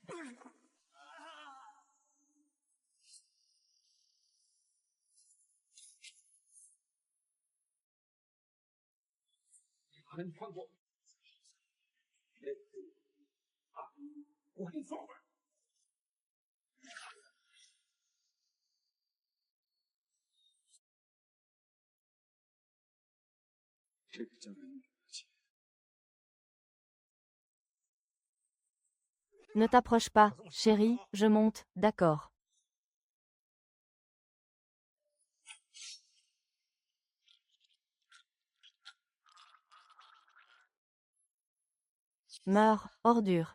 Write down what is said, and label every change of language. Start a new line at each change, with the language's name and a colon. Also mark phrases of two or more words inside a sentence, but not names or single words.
Chinese: 你放过我给你放回来。这个交给你的钱。
French: Ne t'approche pas, chérie, je monte, d'accord. Meurs, ordure.